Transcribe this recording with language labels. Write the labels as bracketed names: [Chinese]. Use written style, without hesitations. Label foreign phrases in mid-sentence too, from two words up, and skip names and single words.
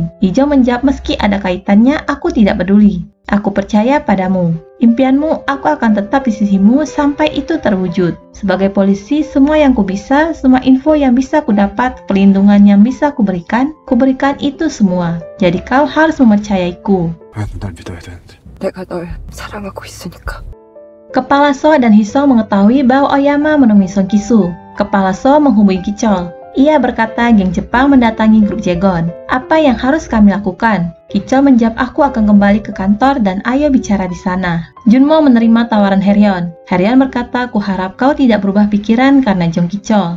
[Indonesian] Ri-jong menjawab, "Meski ada kaitannya, aku tidak peduli. Aku percaya padamu. Impianmu, aku akan tetap di sisimu sampai itu terwujud. Sebagai polisi, semua yang kubisa, semua info yang bisa kudapat, perlindungan yang bisa kuberikan itu semua. Jadi kau harus mempercayaiku." [Korean] 날 믿어야 되는데. 내가 널 사랑하고 있으니까. [Indonesian] Kepala So dan Hisong mengetahui bahwa Oyama menemui Song Ki-soo. Kepala So menghubungi Kichol. Ia berkata geng Jepang mendatangi grup Jaegon. "Apa yang harus kami lakukan?" Kichol menjawab, "Aku akan kembali ke kantor dan ayo bicara di sana." Junmo menerima tawaran Haryeon. Haryeon berkata, "Kuharap kau tidak berubah pikiran karena Jong Kichol."